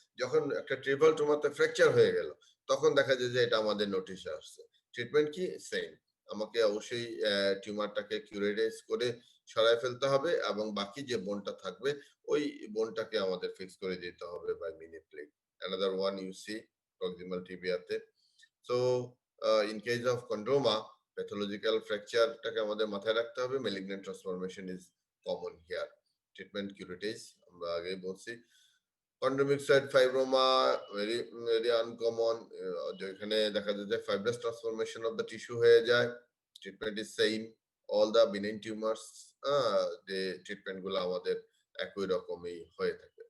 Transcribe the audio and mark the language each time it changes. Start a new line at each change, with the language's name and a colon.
Bangla: যখন একটা triple ট্রমাতে fracture হয়ে গেল, তখন দেখা যায় যে এটা আমাদের নোটিশে আসছে। ট্রিটমেন্ট কি? সেম। আমাকে অবশ্যই টিউমারটাকে কিউরেটাইজ করে সরায় ফেলতে হবে এবং বাকি যে বোনটা থাকবে ওই বোনটাকে আমাদের ফিক্স করে দিতে হবে by mini plate.
English: Another one you see proximal tibiaতে। So in case of chondroma, pathological fracture টাকে
Bangla: আমাদের মাথায় রাখতে হবে।
English: Malignant transformation is common here.
Bangla: Treatment curettage আমরা আগেই বলছি।
English: Chondromic site fibroma very uncommon,
Bangla: যেখানে দেখা যায় যে
English: fibrous transformation of the tissue
Bangla: হয়ে যায়।
English: Treatment is same. All the benign tumors,
Bangla: যে ট্রিটমেন্ট গুলো আমাদের একই রকমই হয়ে থাকে।